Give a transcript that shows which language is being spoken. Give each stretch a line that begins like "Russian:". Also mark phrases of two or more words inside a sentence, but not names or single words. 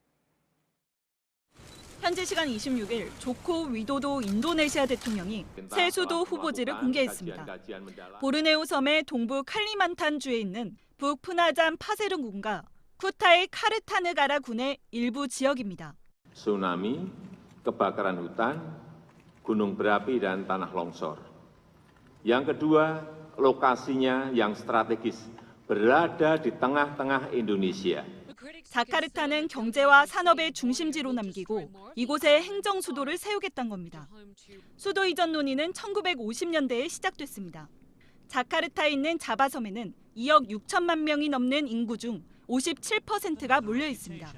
Korean: 현지 시간 26일 조코 위도도 인도네시아 대통령이 새 수도 후보지를 공개했습니다. 보르네오 섬의 동부 칼리만탄주에 있는 북푸나잔 파세룬군과 쿠타이 카르타느가라 군의 일부 지역입니다.
Indonesian: Tsunami, kebakaran hutan, gunung berapi dan tanah longsor. Yang kedua, lokasinya yang strategis berada di tengah-tengah Indonesia.
Korean: 자카르타는 경제와 산업의 중심지로 남기고 이곳에 행정 수도를 세우겠다는 겁니다. 수도 이전 논의는 1950년대에 시작됐습니다. 자카르타에 있는 자바섬에는 2억 6천만 명이 넘는 인구 중 57%가 몰려 있습니다.